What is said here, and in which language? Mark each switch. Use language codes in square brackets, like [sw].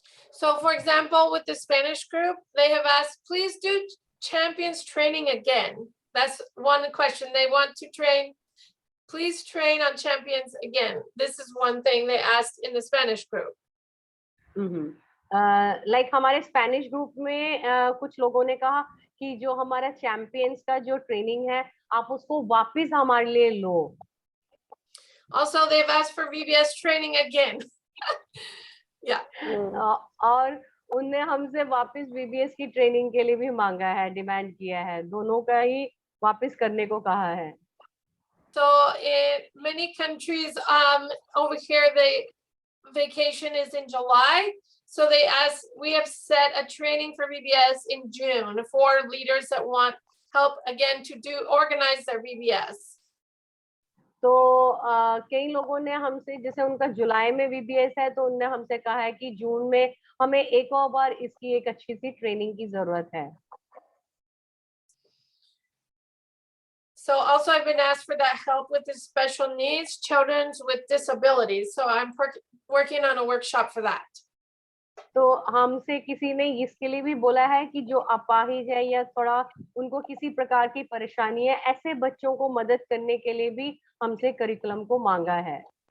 [en] So for example, with the Spanish group, they have asked, please do champions training again. That's one question. They want to train. Please train on champions again. This is one thing they asked in the Spanish group. [hi] Like हमारे Spanish group में कुछ लोगों ने कहा कि जो हमारा champions का जो ट्रेनिंग है आप उसको वापस हमारे लिए लो. [en] Also, they've asked for VBS training again. Yeah. [hi] और उनने हमसे वापस VBS की ट्रेनिंग के लिए भी मांगा है, डिमांड किया है, दोनों का ही वापस करने को कहा है. [en] So in many countries over here, the vacation is in July. So they asked, we have set a training for VBS in June for leaders that want help again to organize their VBS. [hi] तो कई लोगों ने हमसे, जैसे उनका जुलाई में VBS है, तो उनने हमसे कहा है कि जून में हमें एक और बार इसकी एक अच्छी सी ट्रेनिंग की जरूरत है. [en] So also I've been asked for that help with the special needs, children with disabilities. So I'm working on a workshop for that. [hi] तो हमसे किसी ने इसके लिए भी बोला है कि जो अपाहिज है या थोड़ा उनको किसी प्रकार की परेशानी है, ऐसे बच्चों को मदद करने के लिए भी हमसे करिकुलम को मांगा है.